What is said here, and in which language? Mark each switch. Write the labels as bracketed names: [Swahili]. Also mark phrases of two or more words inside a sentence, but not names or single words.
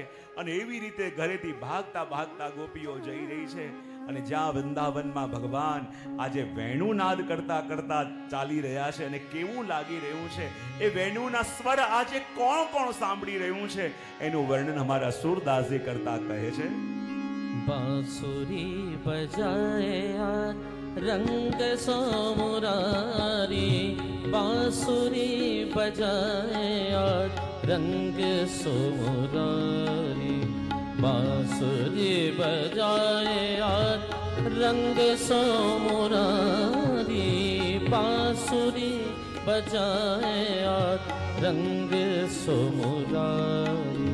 [Gujarati] અને એવી રીતે ઘરેથી ભાગતા ભાગતા ગોપીઓ જઈ રહી છે. અને જ્યાં વૃંદાવનમાં ભગવાન આજે વેણુનાદ કરતા કરતા ચાલી રહ્યા છે, અને કેવું લાગી રહ્યું છે એ વેણુના સ્વર આજે કોણ કોણ સાંભળી રહ્યું છે એનું વર્ણન અમારા સુરદાસજી કરતા કહે છે. [Braj] बांसुरी बजाए रंग सो मुरारी, बांसुरी बजाए रंग सो मुरारी, बांसुरी बजाए रंग सो मुरारी, बांसुरी बजाए रंग सो मुरारी.